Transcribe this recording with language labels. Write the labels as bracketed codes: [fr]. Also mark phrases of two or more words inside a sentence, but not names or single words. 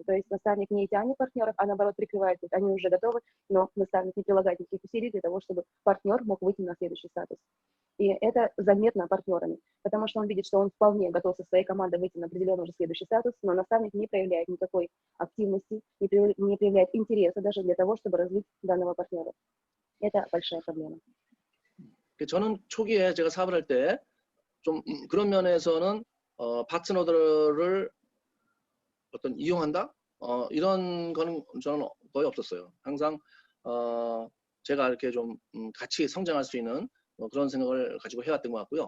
[ru] То есть наставник не тянет партнеров, а наоборот прикрывает путь. Они уже готовы, но наставник не прилагает никаких усилий для того, чтобы партнер мог выйти на следующий статус. И это заметно партнерами, потому что он видит, что он вполне готов со своей командой выйти на определенный уже следующий статус, но наставник не проявляет никакой активности, не проявляет интереса даже для того, чтобы развить данного партнера. Это большая проблема. [ko] 저는 초기에 제가 사업을 할 때 좀 그런 면에서는 파트너들을 어떤 이용한다? 이런 거는 저는 거의 없었어요. 항상 제가 이렇게 좀 같이 성장할 수 있는 그런 생각을 가지고 해왔던 것 같고요.